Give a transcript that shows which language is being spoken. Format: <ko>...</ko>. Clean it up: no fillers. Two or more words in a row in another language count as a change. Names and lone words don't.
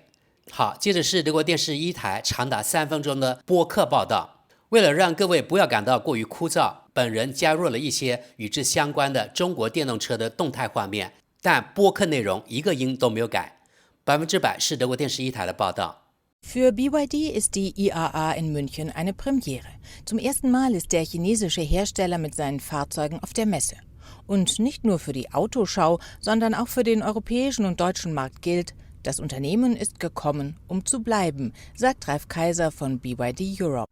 <zh>好，接着是德国电视1台长达3分钟的播客报道。为了让各位不要感到过于枯燥，本人加入了一些与之相关的中国电动车的动态画面，但播客内容一个音都没有改，100%是德国电视1台的报道。</zh> <de>Für BYD ist die IAA in München eine Premiere. Zum ersten Mal ist der chinesische Hersteller mit seinen Fahrzeugen auf der Messe. Und nicht nur für die Autoschau, sondern auch für den europäischen und deutschen Markt gilt, das Unternehmen ist gekommen, um zu bleiben, sagt Ralf Kaiser von BYD Europe.</de>